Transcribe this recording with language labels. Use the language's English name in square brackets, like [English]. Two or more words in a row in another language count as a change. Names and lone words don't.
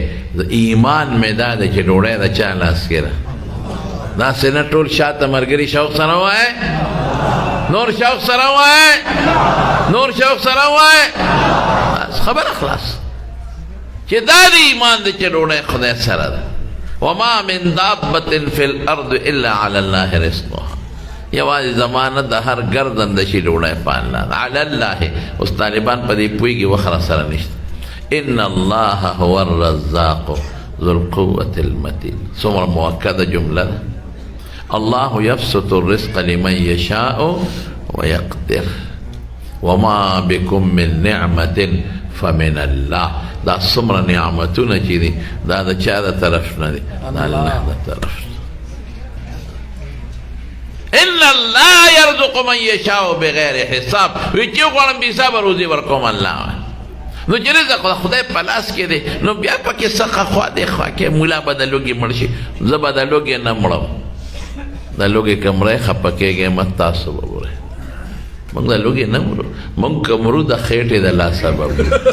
[Pashto] ایمان مې دا دی چې ډوډۍ د چا لاس کې ده. داسې نه ټول شاته ملګري شوق سره وایه، نور شوق سره وایه، نور شوق سره وایه، بس خبره خلاص. چې دا د ایمان دی چې ډوډۍ خدای سره ده. [Arabic] وما من دابة فی الارض الا علی الله رزقها. [Pashto] یوازې زمانه د هر ګردن د شي ډوډۍ په الله ده، [Arabic] علی الله. [Pashto] اوس طالبان په دې پوهېږي، وخره سره نشته. [Arabic] ان الله هو الرزاق ذو القوة المتين. [Pashto] څومره مؤکده جمله ده. [Arabic] الله يبسط الرزق لمن يشاء ويقدر وما بكم من نعمة فمن الله. [Pashto] دا څومره نعمتونه چې دي دا د چا د طرف نه دي؟ د الله د طرف. [Arabic] ان الله يرزق من يشاء بغیر حساب. [Pashto] وی چې غواړم بې حسابه روزي ورکوم الله. نو چې رزق د خدای په لاس کې دی، نو بیا پکې څخه خوا دی خوا کې ملا به د لوږې مړ شي، زه به د لوږې نه مړم. د لوږې که مړی خفه کېږې مه تاسو به وړئ. مونږ د لوږې نه مرو، مونږ که مرو د خېټې د لاسه به مرو.